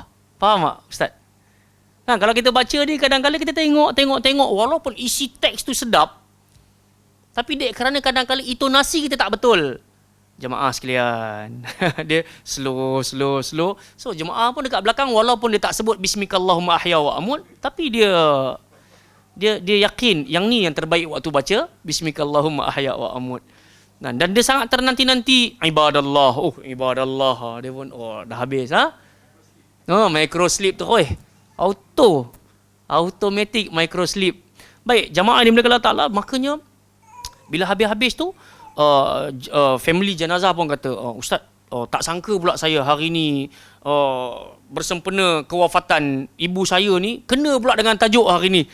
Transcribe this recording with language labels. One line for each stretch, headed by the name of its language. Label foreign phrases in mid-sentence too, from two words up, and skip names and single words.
Malay: Faham tak Ustaz? Kalau kita baca ni, kadang-kadang kita tengok walaupun isi teks tu sedap, tapi kerana kadang-kadang intonasi kita tak betul. Jemaah sekalian, dia slow. So jemaah pun dekat belakang, walaupun dia tak sebut
Arabic: bismikallahumma ahya wa amut,
Malay: tapi dia yakin yang ni yang terbaik waktu baca
Arabic: bismikallahumma ahya wa amut.
Malay: Dan dia sangat ternanti-nanti ibadallah. Ibadallah. Dia pun dah habis
English: micro sleep
Malay: tu
English: automatic micro sleep.
Malay: Baik, jamaah dimulakan Allah Taala, makanya bila habis-habis tu family jenazah pun kata, Ustaz, tak sangka pula saya hari ni bersempena kewafatan ibu saya ni kena pula dengan tajuk hari ni.